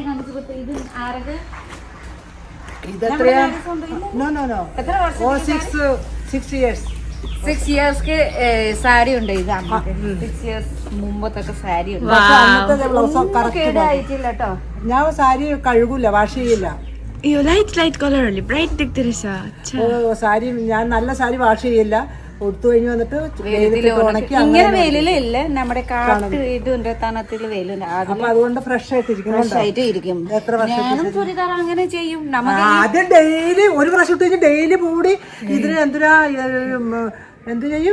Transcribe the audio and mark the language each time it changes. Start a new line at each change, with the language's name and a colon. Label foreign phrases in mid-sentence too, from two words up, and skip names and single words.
Malayalam: അമ്മക്ക് സാരി കാണിച്ചു കൊടുത്തു. ഇത് ആരൊക്കെ ഇതെത്രയാ? No. ഓ 6 years. 6 yearsക്ക് സാരി ഉണ്ട് ഇത് 6 years മുമ്പത്തൊക്കെ സാരി ഉണ്ട് അന്നത്തെ ബ്ലൗസ് കറക്റ്റ് കേടായിട്ടില്ല കേട്ടോ. ഞാൻ സാരി കഴുകൂല, വാഷ് ചെയ്യില്ല.
Nepali: यो लाइट कलर अलि ब्राइट देख्दो रहेछ
Malayalam: സാരി ഞാൻ നല്ല സാരി വാഷ് ചെയ്യില്ല. കൊടുത്തു കഴിഞ്ഞ് വന്നിട്ട് വെയിലത്തിട്ട് ഉണക്കി ഇങ്ങനെ അങ്ങനെ വെയിലില്ല നമ്മുടെ കാട്ട് ഇതുണ്ട് തണുത്തിൽ വെയിലുണ്ട് അപ്പൊ അതുകൊണ്ട് ഫ്രഷ് ആയിട്ട് ഇരിക്കുന്നുണ്ട്. ആയിട്ട് ഇരിക്കും. എത്ര വർഷം ഞാനും ചുരിദാർ അങ്ങനെ ചെയ്യും. നമുക്ക് ആദ്യം ഡെയിലി ഒരു പ്രാവശ്യം ഇട്ട് കഴിഞ്ഞ് ഡെയിലി മൂടി ഇതിന് എന്ത് ചെയ്യും?